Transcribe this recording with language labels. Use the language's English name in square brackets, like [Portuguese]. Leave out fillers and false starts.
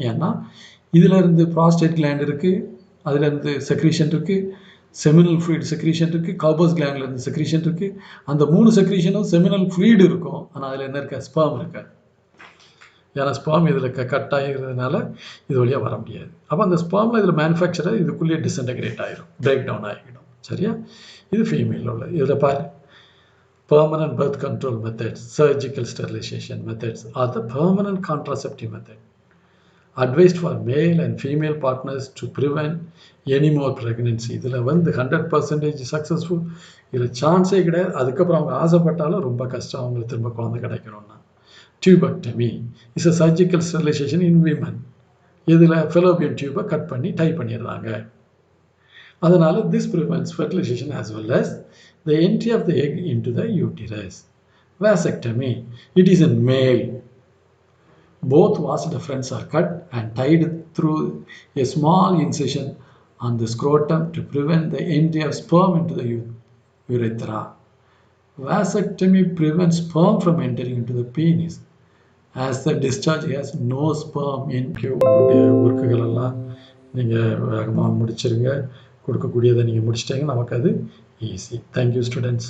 [Tamil] ஏன்னா இதிலேருந்து prostate gland இருக்குது, அதுலேருந்து செக்ரீஷன் இருக்குது, செமினல் ஃப்ளூயிட் செக்ரீஷன் இருக்குது, கார்பஸ் கிளாண்ட்லேருந்து செக்ரீஷன் இருக்குது. அந்த 3 செக்ரீஷனும் செமினல் ஃப்ளூயிட் இருக்கும். ஆனால் அதில் என்ன இருக்கா, ஸ்பெர்ம் இருக்காது. ஏன்னா ஸ்பெர்ம் இதில் கட் ஆகிறதுனால இது வழியாக வர முடியாது. அப்போ அந்த ஸ்பெர்மில் இதில் மேனுஃபேக்சரர் இதுக்குள்ளேயே டிஸ்இன்டெகிரேட் ஆகிடும், பிரேக் டவுன் ஆகிடும். சரியா? இது ஃபீமேலில் உள்ள. இதில் பாரு, [English] permanent birth control methods, surgical sterilization methods are the permanent contraceptive method advised for male and female partners to prevent any more pregnancy. [Tamil] இதில் 100% சக்ஸஸ்ஃபுல், இதில் சான்ஸே கிடையாது. அதுக்கப்புறம் அவங்க ஆசைப்பட்டாலும் ரொம்ப கஷ்டம் அவங்களுக்கு திரும்ப குழந்தை கிடைக்கணும்னா. [English] Tubectomy is a surgical sterilization in women. [Tamil] இதில் ஃபெலோபியன் டியூபை கட் பண்ணி டைப் பண்ணிடுறாங்க. [English] அதனால this prevents fertilization as well as the entry of the egg into the uterus. Vasectomy, it is in male. Both vas deferens are cut and tied through a small incision on the scrotum to prevent the entry of sperm into the urethra. Vasectomy prevents sperm from entering into the penis as the discharge has no sperm in. [Tamil] உங்களுடைய ஒர்க்குகள் எல்லாம் நீங்கள் வேகமாக முடிச்சிருங்க. கொடுக்கக்கூடியதை நீங்கள் முடிச்சிட்டீங்க, நமக்கு அது easy. Thank you students.